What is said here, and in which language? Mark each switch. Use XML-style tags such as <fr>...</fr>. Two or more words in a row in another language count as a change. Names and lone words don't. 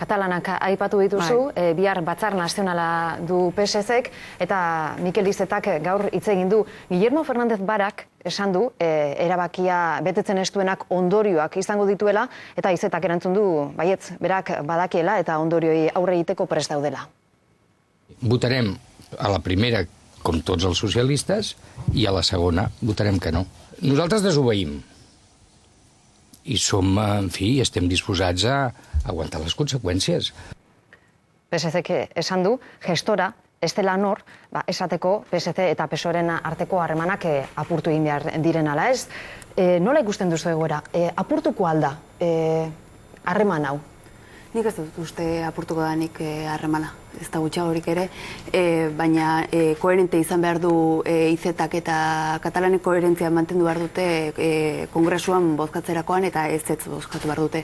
<eu>Katalanak aipatu dituzu, bihar batzar nazionala du PSZ-ek, eta Mikel Izetak gaur hitz egin du. Guillermo Fernández Barak esan du, erabakia betetzen ez duenak ondorioak izango dituela, eta Izetak erantzun du, baietz, berak badakiela eta ondorioi aurre egiteko prest daudela.</eu> <ca>Votarem a la primera, com tots els socialistes, i a la segona votarem que no. Nosaltres desobeïm. I som, en fi, estem disposats a aguantar les conseqüències.</ca> <eu>PSZ-ek esan du, gestora, Estela Nor, esateko PSZ eta PSOE-ren arteko harremanak apurtu egin behar diren ala ez. Nola ikusten duzu egoera? Apurtuko alda harreman hau? Nik ez dut uste apurtuko danik harremana, ez da gutxiagorik ere, baina koherente izan behar du Izetak eta katalanek koherentzia mantendu behar dute kongresuan bozkatzerakoan eta ez bozkatu behar dute.</eu>